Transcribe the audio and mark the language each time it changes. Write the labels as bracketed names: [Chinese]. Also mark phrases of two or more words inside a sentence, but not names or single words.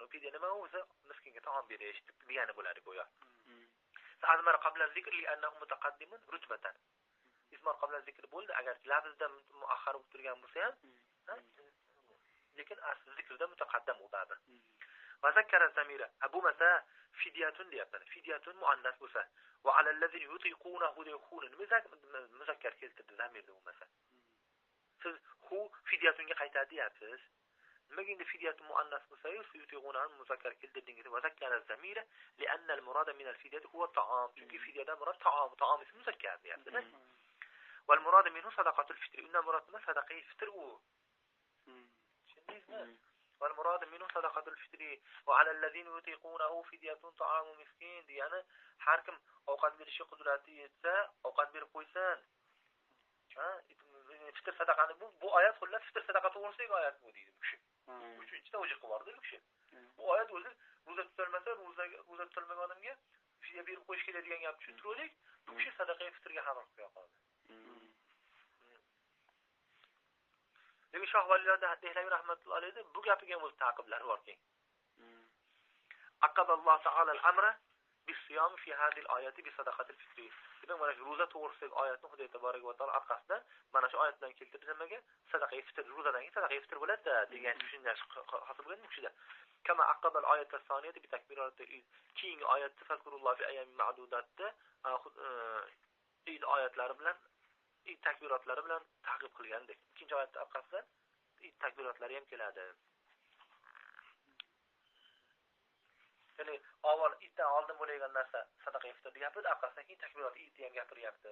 [Uzbek] U fidya nima o'zi miskinga taom berish degani bo'ladi go'yo. [Arabic] أضمر قبل الذكر لأنه متقدم رتبة. إضمار قبل الذكر [Uzbek] bo'ldi, agar lafzda muaxxar bo'lib turgan bo'lsa ham, lekin asl zikrda mutaqaddam bo'ladi. [Arabic] وذكر الضمير. [Uzbek] Abu masa fidyatun deyapti. Fidyatun muannas bo'lsa, [Arabic] وعلى الذين يطيقونه [Uzbek] yaqulun muzakkar keltirdi zamirda bo'lmasa. Siz hu fidyatunga qaytadi deyapsiz. nimaga endi fidyatu muannas bo'lsa-yu yuti'unani muzakkar keltirdingiz [Arabic] وذكر الضمير لأن المراد من الفدية هو الطعام. [Uzbek] Chunki fidyadan murod ta'am ismi muzakkar deyapti-da. [Arabic] والمراد منه صدقة الفطر. [Uzbek] Undan murod nima? Sadaqayi fitr u. Tushundingizmi? [Arabic] والمراد منه صدقة الفطر وعلى الذين يطيقونه فدية طعام مسكين. [Uzbek] Ya'ni har kim ovqat berishga qudrati yetsa, ovqat berib qo'ysin. Fitr sadaqani bu oyat xullas fitr sadaqa to'g'risidagi oyat bu deydi bu kishi. Uchinchida o'jiq bordi bu kishi. Bu oyat o'zi roza tutilmasa, roza tutilmagan odamga fidya berib qo'yish kerak degan gapni tushuntiraylik. Bu kishi sadaqaga fitrga hamroh qo'ya qoldi. Lekin Shoh Valiylar Dehlaviy [Arabic] رحمة الله عليه [Uzbek] bu gapiga o'z ta'qiblari bor keyin. [Arabic] عقب الله تعالى الأمر بالصيام في هذه الآية بصدقة الفطر. [Uzbek] Demak, mana shu roza to'g'risidagi oyatni Xudo tabaraka va taolo orqasidan mana shu oyatdan keltirib nimaga? Sadaqaga fitr, rozadan keyin sadaqaga fitr bo'ladi degan tushunchash hosil bo'lgan bu kishida. [Arabic] كما عقب الآية الثانية بتكبيرات العيد. [Uzbek] Keyingi oyatda [Arabic] فاذكروا الله في أيام معدودات [Uzbek] eid oyatlari bilan eid takbiratlari bilan ta'qib qilgandek. Ikkinchi oyatda orqasidan eid takbiratlari ham keladi. Ya'ni avval iddan oldin bo'lgan narsa sadaqa iftor deyapti, orqasidan keyin takbirat idni ham gapiryapti.